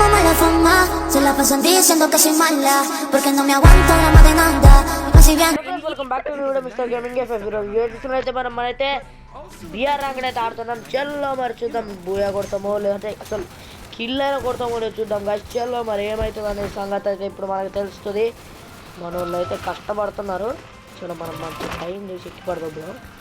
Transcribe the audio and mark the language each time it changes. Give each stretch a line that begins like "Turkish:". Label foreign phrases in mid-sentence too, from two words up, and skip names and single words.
Spanish: de fama, se la pasan diciendo que soy mala, porque no me aguanto la más demanda. Así bien.
English: welcome back to video
Telugu: మిస్టర్ గేమింగ్ ఎఫ్ఎఫ్ చూసినట్లయితే మనమైతే
English: BR rank
Telugu: అయితే ఆడుతున్నాం. చల్లో మరి చూద్దాం బూయా కొడతామో లేదంటే అసలు కిల్ అయినా కొడతామో లేదు చూద్దాం గాయ్స్. చల్లో మరి ఏమవుతుంది అనే సంగతి అయితే ఇప్పుడు మనకు తెలుస్తుంది. మన వాళ్ళు అయితే కష్టపడుతున్నారు. చలో మనం మంచి టైం చేసి ఎక్కి పడదాం.